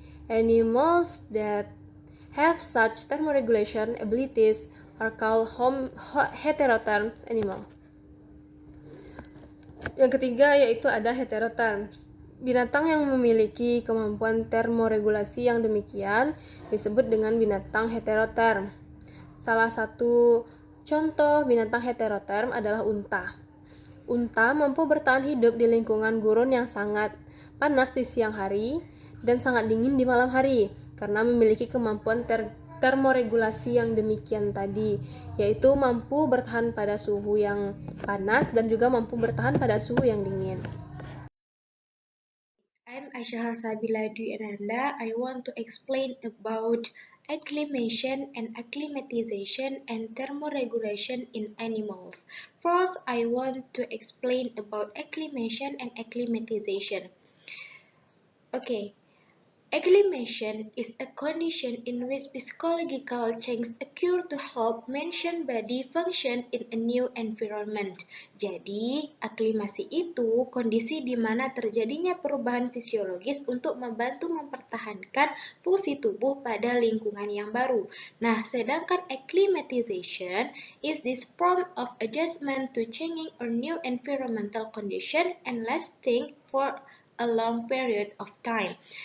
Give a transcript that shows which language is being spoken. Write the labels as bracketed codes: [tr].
[en] Animals that have such thermoregulation abilities are called heterotherm animals. [id] Yang ketiga yaitu ada heterotherm. Binatang yang memiliki kemampuan termoregulasi yang demikian disebut dengan binatang heterotherm. Salah satu contoh binatang heterotherm adalah unta. Unta mampu bertahan hidup di lingkungan gurun yang sangat panas di siang hari dan sangat dingin di malam hari karena memiliki kemampuan termoregulasi yang demikian tadi, yaitu mampu bertahan pada suhu yang panas dan juga mampu bertahan pada suhu yang dingin. [en] I'm Aisyah Sabila Dwi Ananda. I want to explain about acclimation and acclimatization and thermoregulation in animals. First, I want to explain about acclimation and acclimatization. Okay. Acclimation is a condition in which physiological changes occur to help mentioned body function in a new environment. [id] Jadi, aklimasi itu kondisi di mana terjadinya perubahan fisiologis untuk membantu mempertahankan fungsi tubuh pada lingkungan yang baru. Nah, sedangkan [en] acclimatization is this form of adjustment to changing or new environmental condition and lasting for a long period of time.